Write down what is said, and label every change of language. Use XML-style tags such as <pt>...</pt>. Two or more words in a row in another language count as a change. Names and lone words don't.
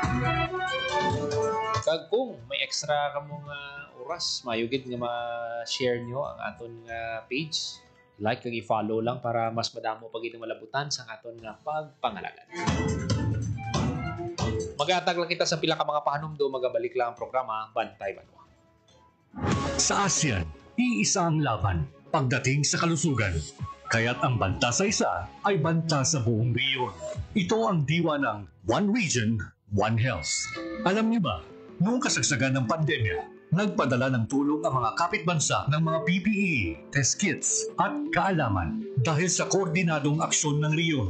<hil>Kag kung may extra ka mong oras, mayugid nga ma-share nyo ang aton page, like kag i-follow lang para mas madamo pag itong malabutan sa aton nga pagpangalagan. Magatag lang kita sa pila ka mga pahanumdo, magabalik lang ang programa Bantay Banwa.</hil> <tl>Sa ASEAN, iisa ang laban pagdating sa kalusugan. Kaya't ang banta sa isa ay banta sa buong rehiyon. Ito ang diwa ng One Region, One Health. Alam niyo ba, noong kasagsagan ng pandemya, nagpadala ng tulong ang mga kapitbansa ng mga PPE, test kits at kaalaman dahil sa koordinadong aksyon ng rehiyon.</tl>